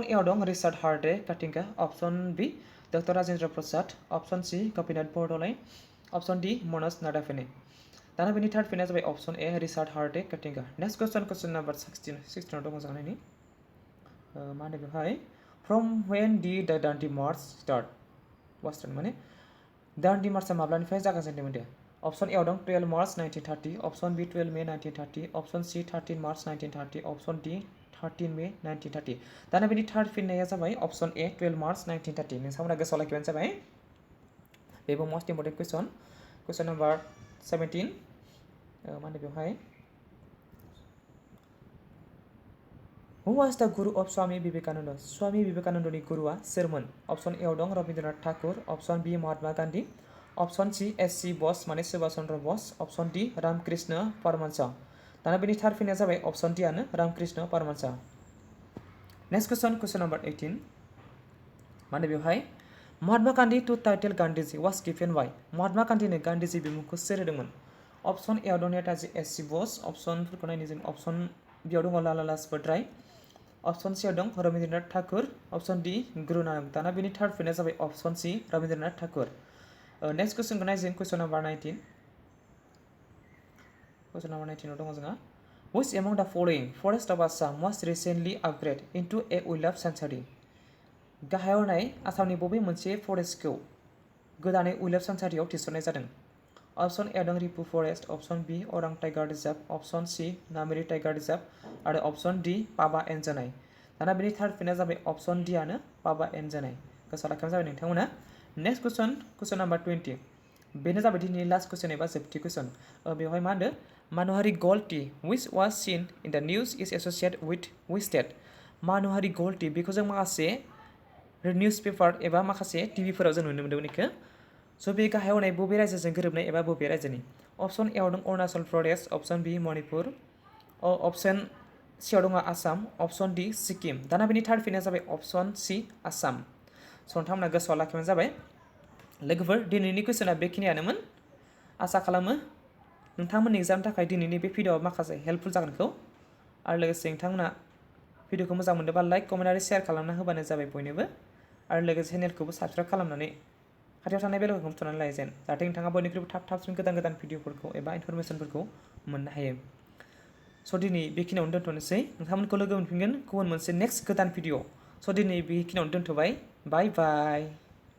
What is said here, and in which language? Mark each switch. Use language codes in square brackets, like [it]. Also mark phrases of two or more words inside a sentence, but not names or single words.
[brx] ए आव दं रिचार्ड हार्डे काटिंगा [en] option B [brx] डॉक्टर राजेंद्र प्रसाद [en] option C [brx] गोपीनाथ बरदलै [en] option D [brx] मनोज नाडाफेने दाना बेनि थार्ड फिनआ जाबाय [en] option A [brx] रिचार्ड हार्डे काटिंगा नेक्स्ट [en] question number 16 [brx] आव दङ जोंहा नायनि मा होनो बेवहाय [en] from when did the Dandi March start [brx] माने दांडी मार्चआ माब्लानिफ्राय जागायजेनदोंमोन दे ऑप्शन ए आव दं 12 मार्च 1930 [en] option B 12 May 1930 option C 13 March 1930 option D 13 May 1930 [brx] दाना बेनि थार्ड फिननाया जाबाय [en] option A 12 March 1930 [brx] नोंथांमोना गोसोआव लाखिबानो जाबाय बेबो [en] most important question number 17 [brx] मा होनो बेवहाय [en] who was the guru of स्वामी विवेकानन्दनि [brx] गुरुआ सोरमोन [en] option A [brx] आव दं [en] रवीन्द्रनाथ ठाकुर option B Mahatma Gandhi option C S.C. [brx] बस माने सुभाष चंद्र बोस [en] option D [brx] रामकृष्ण परमहंस दाना बेनि थार्ड फिनआ जाबाय [en] option D [brx] आनो रामकृष्ण परमहंस [en] next question number 18 [brx] मा होनो बेवहाय [en] Mahatma Gandhi to title Gandhiji was given by [brx] महात्मा गांधीनो गांधीजी बिमुंखौ सोर होदोंमोन [en] option A [brx] आव दं नेताजी एस.सी. बोस ऑप्शनफोरखौ नायनो जों [en] option B [brx] आव दं लाला लाजपत राय [en] option C [brx] आव दं रवीन्द्रनाथ ठाकुर [en] option D [brx] गुरु नानक दाना बेनि थार्ड फिनआ जाबाय [en] option C [brx] रवीन्द्रनाथ ठाकुर नेक्स्ट क्वेश्चनखौ नायनो जों [en] question number 19 [brx] आव दङ जोंहा [en] which among the following forest of Assam was recently upgraded into a wildlife sanctuary [brx] गाहायाव होनाय आसामनि बबे मोनसे फरेस्टखौ गोदानै wildlife sanctuaryआव थिसननाय जादों [en] option A [brx] दं रिपु फरेस्ट [en] option B [brx] अरां टाइगार रिजर्व [en] option C [brx] नामेरि टाइगार रिजर्व आरो [en] option D [brx] पाबा एनजनाय दाना बेनि थार्ड फिनआ जाबाय [en] option D [brx] आनो पाबा एनजनाय गोसोआव लाखिबानो जाबाय नोंथांमोना [en] next question number 20 [brx] बेनो जाबाय दिनैनि [en] last question [brx] एबा जोबथि क्वेश्चन बेवहाय मा होनदों मानुहारि गोल्ड टी [en] which was seen in the news is associated with which state [brx] मानुहारि गोल्ड टी बेखौ जों माखासे [en] news paper [brx] एबा माखासे टिभिफोराव जों नुनो मोन्दोंमोन बेखौ स' बे गाहायाव होनाय बबे रायजोजों गोरोबनाय एबा बबे रायजोनि [en] option A [brx] आव दं अरुणाचल प्रदेश [en] option B [brx] मणिपुर [en] option C [brx] आव दं आसाम [en] option D [brx] सिक्किम दाना बेनि थार्ड फिनआ जाबाय [en] option C [brx] आसाम स' नोंथांमोना गोसोआव लाखिबानो जाबाय लोगोफोर दिनैनि कुइसना बेखिनियानोमोन आसा खालामो नोंथांमोननि एग्जामनि थाखाय दिनैनि बे भिडिअ'आ माखासे हेल्पफुल जागोनखौ आरो लोगोसे नोंथांमोना भिडिअ'खौ मोजां मोनदोंबा [en] like comment [brx] आरो शेयार खालामना होबानो जाबाय बयनोबो आरो लोगोसे चेनेलखौबो साबस्क्राइब खालामनानै खाथियाव थानाय बेलखौ हमथानानै लायो जेन जाहाथे नोंथाङा बयनिख्रुइबो थाबसिन गोदान भिडिअ'फोरखौ एबा इनफरमेसनफोरखौ मोननो हायो स' दिनै बेखिनियावनो दोनथ'नोसै नोंथांमोनखौ लोगो मोनफिनगोन गुबुन मोनसे नेक्स्ट गोदान भिडिअ स' दिनै बेखिनियावनो दोनथ' [en] bye bye bye